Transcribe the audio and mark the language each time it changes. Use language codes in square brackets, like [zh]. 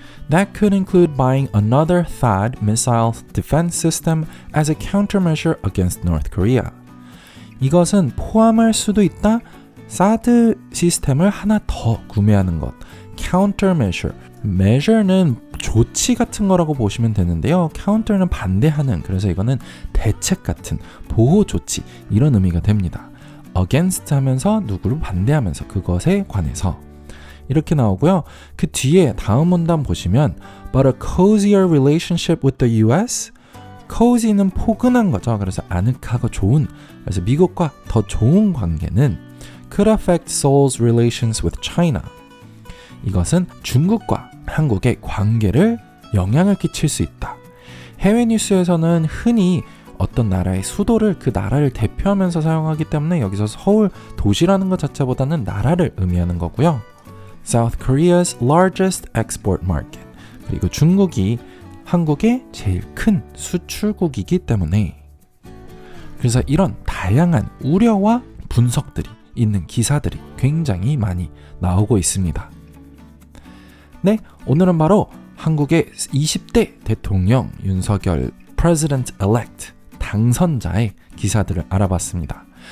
[en] That could include buying another THAAD missile defense system as a countermeasure against North Korea. [ko] 이것은 포함할 수도 있다. 사드 시스템을 하나 더 구매하는 것. [en] countermeasure. [ko] measure는 조치 같은 거라고 보시면 되는데요. counter는 반대하는, 그래서 이거는 대책 같은 보호 조치 이런 의미가 됩니다. against 하면서 누구를 반대하면서 그것에 관해서 이렇게 나오고요. 그 뒤에 다음 문단 보시면 [en] but a cozier relationship with the US. [ko] cozy는 포근한 거죠. 그래서 아늑하고 좋은, 그래서 미국과 더 좋은 관계는 [en] could affect Seoul's relations with China. [ko] 이것은 중국과 한국의 관계를 영향을 끼칠 수 있다. 해외 뉴스에서는 흔히 어떤 나라의 수도를 그 나라를 대표하면서 사용하기 때문에 여기서 서울 도시라는 것 자체보다는 나라를 의미하는 거고요. [en] South Korea's largest export market. [ko] 그리고 중국이 한국의 제일 큰 수출국이기 때문에, 그래서 이런 다양한 우려와 분석들이 있는 기사들이 굉장히 많이 나오고 있습니다. 네, 오늘은 바로 한국의 20대 대통령 윤석열 President-elect 당선자의 기사들을 알아봤습니다.